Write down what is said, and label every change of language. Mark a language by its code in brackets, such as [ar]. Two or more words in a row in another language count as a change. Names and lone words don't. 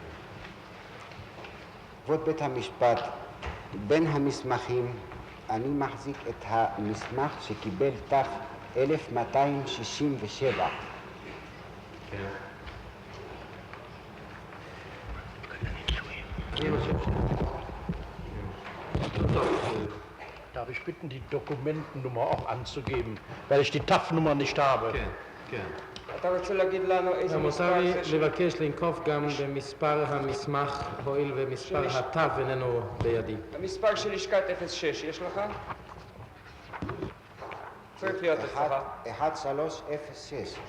[he] כבוד בית המשפט, בין המסמכים אני מחזיק את המסמך שקיבל תח 1267. כן. אני חושב [de] Darf ich bitten, die Dokumentennummer auch anzugeben, weil ich die TAF-Nummer nicht habe. [he] כן, כן. אתה רוצה להגיד לנו איזה מותר מספר לי זה של... לבקש לנקוף גם במספר המסמך, הואיל ומספר התו איננו בידי. המספר של לשכת 06, יש לך? צריך להיות אצלך. 1306.